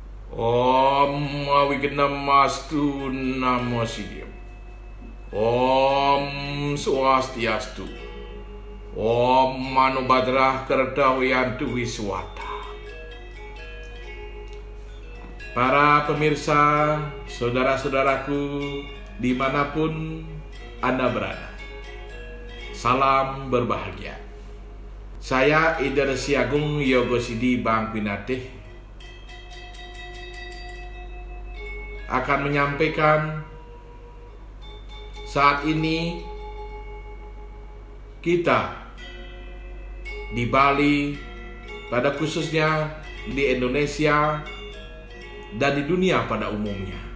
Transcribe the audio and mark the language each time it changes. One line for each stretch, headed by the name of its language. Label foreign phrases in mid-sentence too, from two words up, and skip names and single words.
Sanskrit: Om Wignamastu Namasidaya. Om Swastiastu. Om Manubhadrah Kardawiyantu Wiswata.
Indonesian: Para pemirsa, saudara-saudaraku, dimanapun Anda berada, salam berbahagia. Saya Ider Siagung Yogosidi Bang Pinatih akan menyampaikan saat ini kita di Bali, pada khususnya di Indonesia dan di dunia pada umumnya.